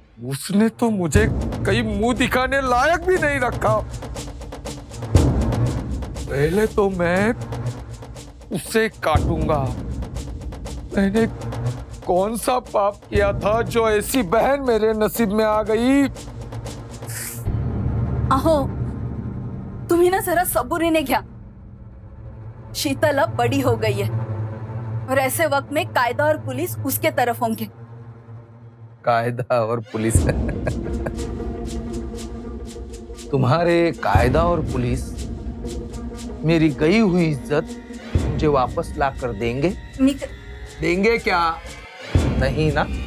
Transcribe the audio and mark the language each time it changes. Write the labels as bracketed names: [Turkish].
[Hindi] उसने तो मुझे कहीं मुंह दिखाने लायक भी नहीं रखा। पहले तो मैं उसे काटूंगा। मैंने कौन सा पाप किया था जो ऐसी बहन मेरे नसीब में आ गई? [Marathi] अहो, तुम्ही ना जरा सबुरीने घ्या। [Hindi] शीतल अब बड़ी हो गई है और ऐसे वक्त में कायदा और पुलिस उसके तरफ होंगे। कायदा और पुलिस तुम्हारे कायदा और पुलिस मेरी गई हुई इज्जत मुझे वापस ला कर देंगे? देंगे क्या? नहीं ना।